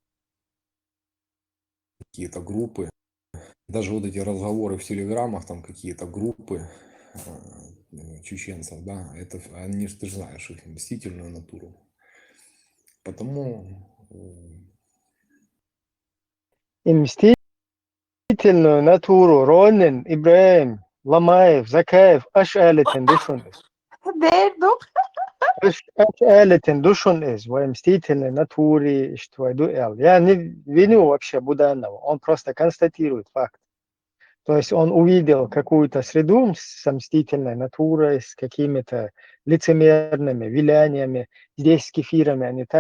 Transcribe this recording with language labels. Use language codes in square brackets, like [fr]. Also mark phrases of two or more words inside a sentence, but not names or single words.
[ru] Какие-то группы, даже вот эти разговоры в телеграммах, там какие-то группы чеченцев, да, это они, ты же знаешь, их мстительную натуру. Потому И мстительную натуру Ронин, Ибраим, Ламаев, Закаев, Ашалитин, Душунис. Ашалитин, Душунис, в мстительной натуре, что дуэл. Я не виню вообще Буданова, он просто констатирует факт. То есть он увидел какую-то среду с мстительной натурой, с какими-то лицемерными виляниями, здесь с кефирами, а не так.